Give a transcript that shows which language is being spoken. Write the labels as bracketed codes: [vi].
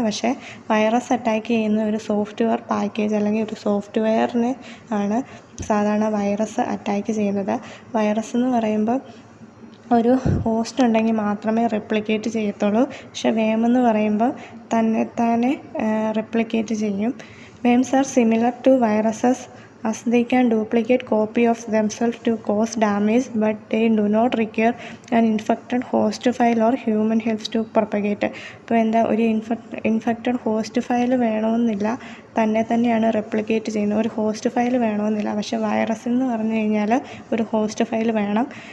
[ml] പക്ഷേ virus attack ചെയ്യുന്ന ഒരു സോഫ്റ്റ്വെയർ പാക്കേജ് അല്ലെങ്കിൽ ഒരു സോഫ്റ്റ്വെയറിനെ ആണ് സാധാരണ വൈറസ് അറ്റാക്ക് ചെയ്യുന്നത്. വൈറസ് എന്ന് പറയുമ്പോൾ ഒരു ഹോസ്റ്റ് ഉണ്ടെങ്കിൽ മാത്രമേ റെപ്ലിക്കേറ്റ് ചെയ്യത്തുള്ളൂ. പക്ഷേ എന്ന് പറയുമ്പോൾ തന്നെത്താനെ റെപ്ലിക്കേറ്റ് ചെയ്യും. [en] Worms are similar to viruses as they can duplicate copy of themselves to cause damage, but they do not require an infected host file or human helps to propagate. [ml] ഇപ്പോൾ ഒരു infected host file വേണമെന്നില്ല, തന്നെയാണ് replicate ചെയ്യുന്നത്. ഒരു host file വേണമെന്നില്ല. പക്ഷേ virus എന്ന് പറഞ്ഞു കഴിഞ്ഞാൽ ഒരു ഹോസ്റ്റ് ഫയൽ വേണം.